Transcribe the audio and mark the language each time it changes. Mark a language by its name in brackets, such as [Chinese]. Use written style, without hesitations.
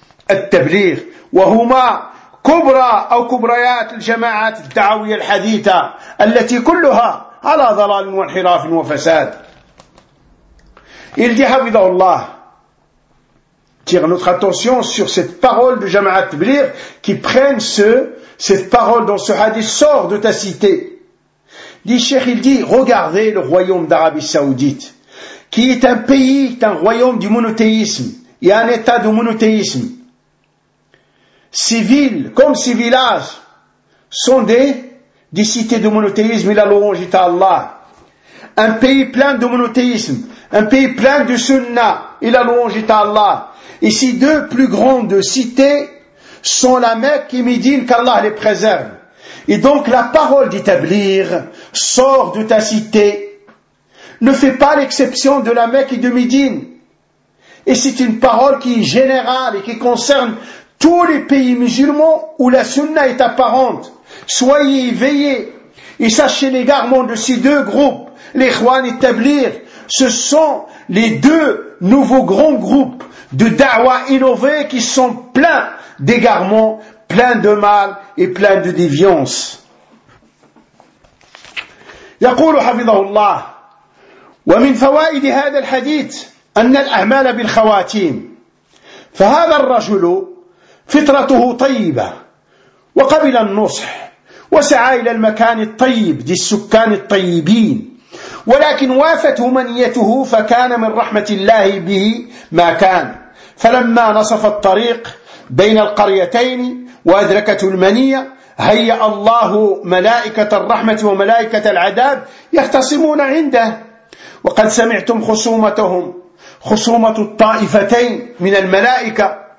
[Arabic] التبليغ وهما كبرى أو كبريات الجماعات الدعوية الحديثة التي كلها على ضلال وانحراف وفساد إلدي حفظه الله [French] tire notre attention sur cette parole de Jama'at Tabligh qui prenne cette parole dans ce hadith sort de ta cité. Dit Cheikh, il dit, regardez le royaume d'Arabie Saoudite, qui est un pays, un royaume du monothéisme, il y a un état de monothéisme. Ces villes, comme ces villages, sont des cités de monothéisme, il a l'orange à Allah. Un pays plein de monothéisme, un pays plein de sunnah, il a l'orange à Allah. Et ces deux plus grandes cités sont la Mecque et Médine, qu'Allah les préserve. Et donc la parole d'établir sort de ta cité. Ne fais pas l'exception de la Mecque et de Médine. Et c'est une parole qui est générale et qui concerne tous les pays musulmans où la sunna est apparente. Soyez éveillés et sachez l'égarement de ces deux groupes, les Khwan et Tablir. Ce sont les deux nouveaux grands groupes de da'wah innovés qui sont pleins d'égarements, pleins de mal et pleins de déviance. [Arabic] يقول حفظه الله ومن فوائد هذا الحديث أن الأعمال بالخواتيم فهذا الرجل فطرته طيبة وقبل النصح وسعى إلى المكان الطيب دي السكان الطيبين ولكن وافته منيته فكان من رحمة الله به ما كان فلما نصف الطريق بين القريتين وأدركته المنية هيأ الله ملائكة الرحمة وملائكة العذاب يختصمون عنده وقد سمعتم خصومتهم خصومة الطائفتين من الملائكة